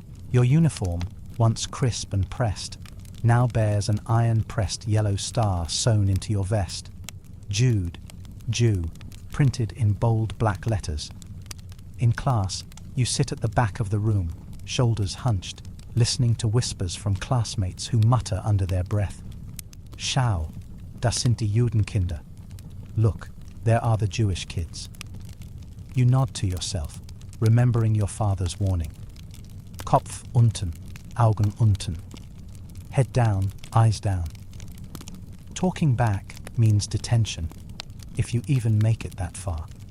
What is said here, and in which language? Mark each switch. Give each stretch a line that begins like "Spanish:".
English: Your uniform, once crisp and pressed, now bears an iron-pressed yellow star sewn into your vest. Jude, Jew, printed in bold black letters. In class, you sit at the back of the room, shoulders hunched, listening to whispers from classmates who mutter under their breath.
German: Schau, das sind die Judenkinder.
English: Look, there are the Jewish kids. You nod to yourself, remembering your father's warning.
German: Kopf unten, Augen unten.
English: Head down, eyes down. Talking back means detention, if you even make it that far.